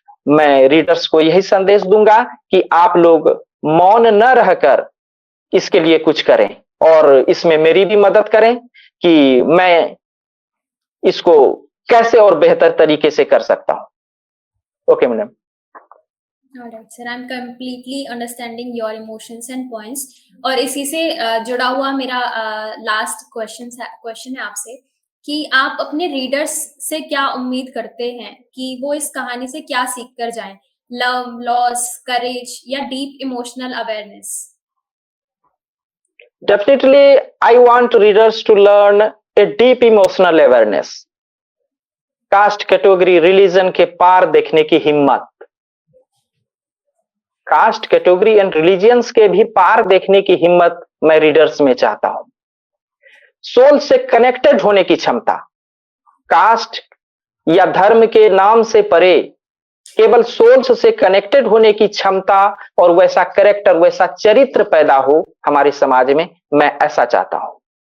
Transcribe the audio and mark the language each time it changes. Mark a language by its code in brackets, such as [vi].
[hi] मैं रीडर्स को यही संदेश दूंगा कि आप लोग मौन न रहकर इसके लिए कुछ करें और इसमें मेरी भी मदद करें कि मैं इसको कैसे और बेहतर तरीके से कर सकता हूं। Okay madam. [en] Alright, sir, I'm completely understanding your emotions and points. [hi] और इसी से जुड़ा हुआ मेरा लास्ट क्वेश्चन है आपसे कि आप अपने रीडर्स से क्या उम्मीद करते हैं कि वो इस कहानी से क्या सीख कर जाएं? [en] Love, loss, courage या deep emotional awareness? Definitely, I want readers to learn a deep emotional awareness. [hi] Cast, category, religion के पार देखने की हिम्मत, कास्ट, कैटेगरी एंड रिलीजियंस के भी पार देखने की हिम्मत मैं रीडर्स में चाहता हूं। सोल से कनेक्टेड होने की क्षमता, कास्ट या धर्म के नाम से परे केवल सोल्स से कनेक्टेड होने की क्षमता और वैसा कैरेक्टर, वैसा चरित्र पैदा हो हमारे समाज में, मैं ऐसा चाहता हूं।